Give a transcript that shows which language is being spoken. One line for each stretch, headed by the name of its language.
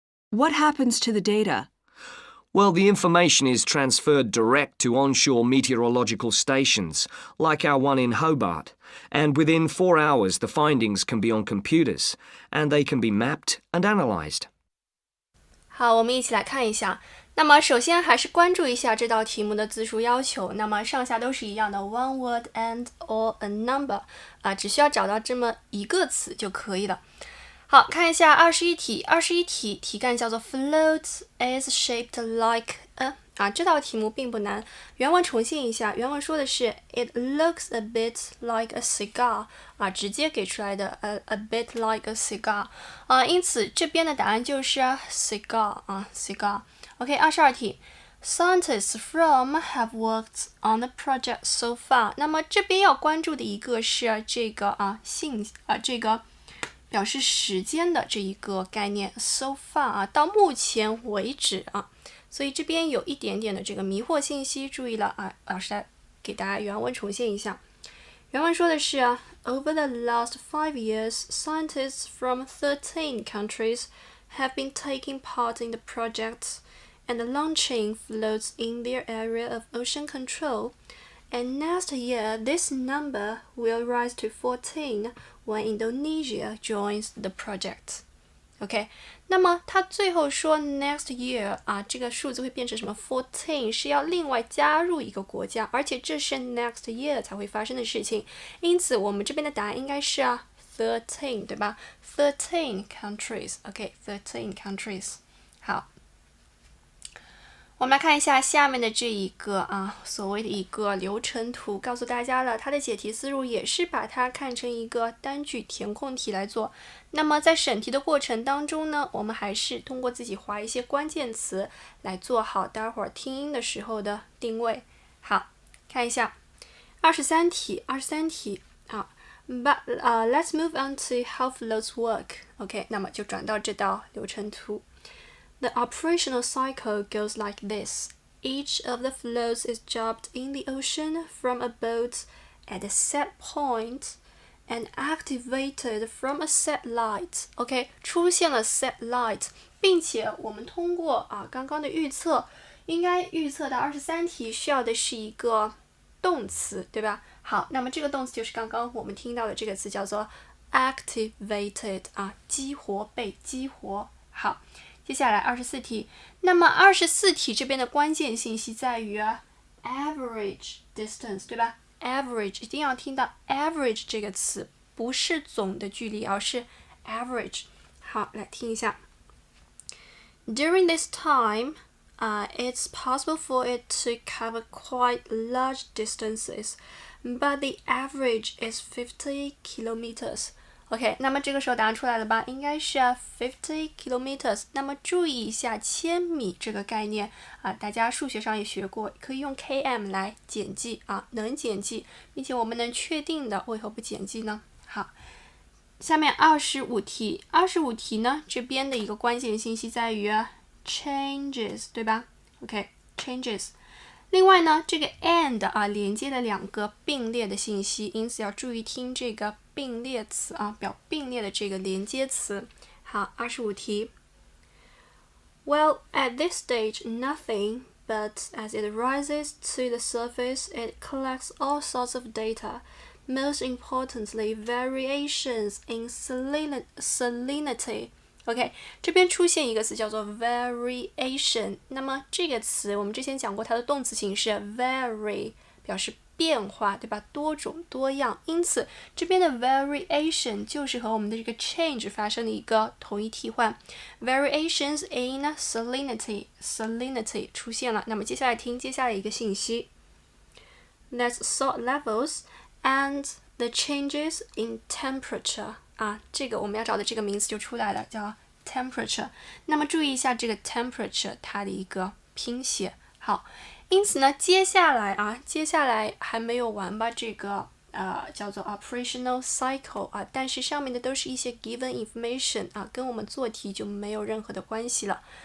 English: What happens to the data? Well, the information is transferred direct to onshore meteorological stations, like our one in Hobart, and within 4 hours the findings can be on computers, and they can be mapped and analysed.
Chinese: 好，我们一起来看一下。那么首先还是关注一下这道题目的字数要求，那么上下都是一样的
English: one word and or a number
Chinese: 只需要找到这么一个词就可以了。好，看一下21题，21题题干叫做
English: Float is shaped like a
Chinese: 这道题目并不难，原文重现一下，原文说的是
English: It looks a bit like a cigar
Chinese: 直接给出来的
English: a bit like a cigar
Chinese: 因此这边的答案就是 cigar cigar。
English: OK， 22题Scientists from have worked on the project so far。
Chinese: 那么这边要关注的一个是这个这个表示时间的这一个概念
English: so far
Chinese: 到目前为止所以这边有一点点的这个迷惑信息，注意了老师来给大家原文重现一下。
English: 原文说的是Over the last 5 years, scientists from 13 countries have been taking part in the project and launching floats in their area of ocean control. And next year, this number will rise to 14 when Indonesia joins the project.
Chinese: OK, 那么它最后说
English: next year
Chinese: 啊，这个数字会变成什么 14 是要另外加入一个国家，而且这是 next year 才会发生的事情，因此我们这边的答案应该是13，对吧？
English: 13 countries， OK， 13 countries。
Chinese: 好，我们来看一下下面的这一个所谓的一个流程图，告诉大家了，它的解题思路也是把它看成一个单句填空题来做。那么在审题的过程当中呢，我们还是通过自己划一些关键词来做好待会儿听音的时候的定位。好，看一下23题好。
English: But let's move on to how floats work.
Chinese: OK， 那么就转到这道流程图。
English: The operational cycle goes like this. Each of the floats is dropped in the ocean from a boat at a set point and activated from a set light.
Chinese: OK， 出现了
English: set light，
Chinese: 并且我们通过刚刚的预测，应该预测到23题需要的是一个动词，对吧？好，那么这个动词就是刚刚我们听到的这个词，叫做 activated 激活，被激活。好，接下来24题，那么24题这边的关键信息在于
English: average distance，
Chinese: 对吧？ average 一定要听到 average 这个词，不是总的距离，而是 average。好，来听一下。
English: During this time, it's possible for it to cover quite large distances, but the average is 50 kilometers.OK，
Chinese: 那么这个时候答案出来了吧？应该是
English: 50 kilometers。
Chinese: 那么注意一下千米这个概念大家数学上也学过，可以用 km 来简记能简记，并且我们能确定的，为何不简记呢？好，下面25题呢，这边的一个关键信息在于changes， 对吧 ？OK， changes。另外呢，这个 and 连接了两个并列的信息，因此要注意听这个并列词表并列的这个连接词。好，25题。
English: Well, at this stage, nothing, but as it rises to the surface, it collects all sorts of data. Most importantly, variations in salinity.
Chinese: OK， 这边出现一个词叫做 variation， 那么这个词我们之前讲过，它的动词形式 vary 表示变化，对吧？多种多样，因此这边的 variation 就是和我们的这个 change 发生了一个同义替换。
English: Variations in salinity
Chinese: 出现了，那么接下来听接下来一个信息。
English: Let's sort levels and the changes in temperature.
Chinese: 这个我们要找的这个名词就出来了，叫 temperature。那么注意一下这个 temperature 它的一个拼写。好，因此呢，接下来还没有完吧，这个叫做
English: operational cycle
Chinese: 但是上面的都是一些
English: given information
Chinese: 跟我们做题就没有任何的关系了。